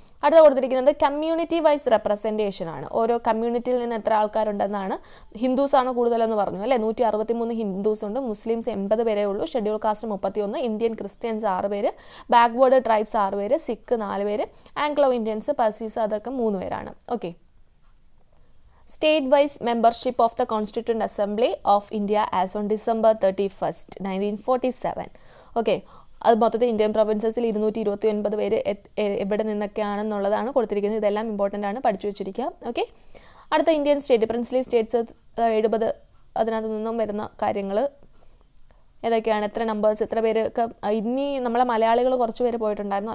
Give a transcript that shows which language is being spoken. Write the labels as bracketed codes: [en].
[ml] അടുത്ത കൊടുത്തിരിക്കുന്നത് community vice representation ആണ്. ഓരോ കമ്മ്യൂണിറ്റിയിൽ നിന്ന് എത്ര ആൾക്കാരുണ്ടെന്നാണ്. ഹിന്ദുസാണ് കൂടുതലെന്ന് പറഞ്ഞു, അല്ലേ? 163 ഹിന്ദുസ് ഉണ്ട്. മുസ്ലിംസ് 80 പേരേ ഉള്ളൂ. ഷെഡ്യൂൾ കാസ്റ്റ് 31, ഇന്ത്യൻ ക്രിസ്ത്യൻസ് 6 പേര്, ബാക്ക്വേർഡ് ട്രൈബ്സ് 6 പേര്, സിഖ് 4 പേര്, ആംഗ്ലോ ഇന്ത്യൻസ്, പസീസ് അതൊക്കെ 3 പേരാണ്. [en] Okay, State wise membership of the Constituent Assembly of India as on December 31st, 1947. [ml] Okay, അത് മൊത്തത്തിൽ ഇന്ത്യൻ പ്രൊവിൻസസിൽ 229 പേര് എവിടെ നിന്നൊക്കെയാണെന്നുള്ളതാണ് കൊടുത്തിരിക്കുന്നത്. ഇതെല്ലാം ഇമ്പോർട്ടൻ്റ് ആണ്, പഠിച്ചു വെച്ചിരിക്കുക. ഓക്കെ, അടുത്ത ഇന്ത്യൻ സ്റ്റേറ്റ് പ്രിൻസ്ലി സ്റ്റേറ്റ്സ് 70, അതിനകത്ത് നിന്നും വരുന്ന കാര്യങ്ങൾ ഏതൊക്കെയാണ്? എത്ര നമ്പേഴ്സ്, എത്ര പേരൊക്കെ? ഇനി നമ്മളെ മലയാളികൾ കുറച്ച് പേര് പോയിട്ടുണ്ടായിരുന്നു.